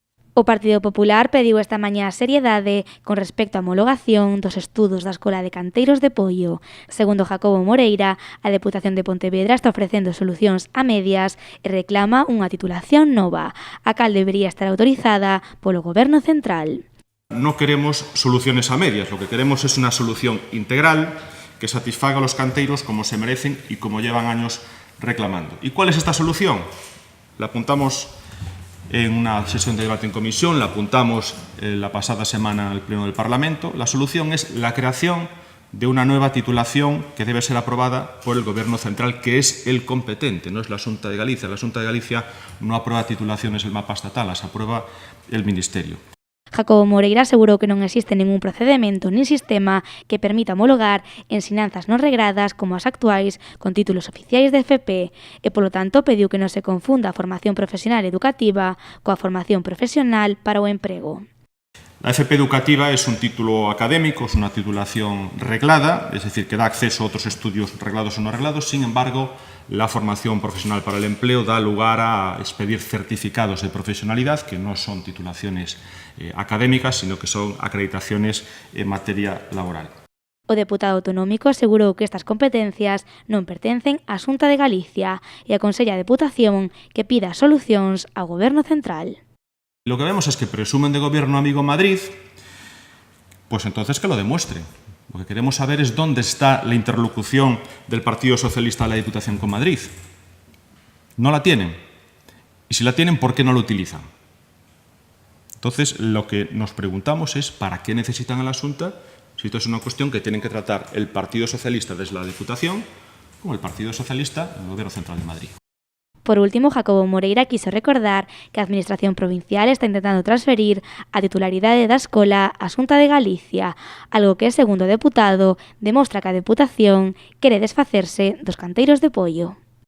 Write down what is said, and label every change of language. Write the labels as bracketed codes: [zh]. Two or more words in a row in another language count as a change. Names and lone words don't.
[gl] O Partido Popular pediu esta mañá seriedade con respecto á homologación dos estudos da Escola de Canteiros de Poio. Segundo Jacobo Moreira, a Deputación de Pontevedra está ofrecendo solucións a medias e reclama unha titulación nova, a cal debería estar autorizada polo Goberno Central. [es] No queremos soluciones a medias, lo que queremos es una solución integral que satisfaga a los canteiros como se merecen y como llevan años reclamando. ¿Y cuál es esta solución? La apuntamos en una sesión de debate en comisión, la apuntamos la pasada semana al Pleno del Parlamento. La solución es la creación de una nueva titulación que debe ser aprobada por el Gobierno Central, que es el competente, no es la Xunta de Galicia. La Xunta de Galicia no aprueba titulaciones del mapa estatal, las aprueba el Ministerio. [gl] Jacobo Moreira asegurou que non existe ningún procedemento nin sistema que permita homologar ensinanzas non regradas como as actuais con títulos oficiais de FP e, polo tanto, pediu que non se confunda a formación profesional educativa coa formación profesional para o emprego. [es] La FP educativa es un título académico, es una titulación reglada, es decir, que da acceso a otros estudios reglados o no reglados. Sin embargo, la formación profesional para el empleo da lugar a expedir certificados de profesionalidad, que no son titulaciones académicas, sino que son acreditaciones en materia laboral. [gl] O deputado autonómico asegurou que estas competencias non pertencen á Xunta de Galicia e aconsella a Deputación que pida solucións ao Goberno Central. [es] Lo que vemos es que presumen de gobierno amigo Madrid, pues entonces que lo demuestren. Lo que queremos saber es dónde está la interlocución del Partido Socialista a la Diputación con Madrid. No la tienen. Y si la tienen, ¿por qué no la utilizan? Entonces, lo que nos preguntamos es ¿para qué necesitan a la Xunta? Si esto es una cuestión que tienen que tratar el Partido Socialista desde la Diputación como el Partido Socialista en el Gobierno Central de Madrid. [gl] Por último, Jacobo Moreira quiso recordar que a Administración Provincial está intentando transferir a titularidade da escola á Xunta de Galicia, algo que, segundo o deputado, demostra que a Deputación quere desfacerse dos canteiros de Poio.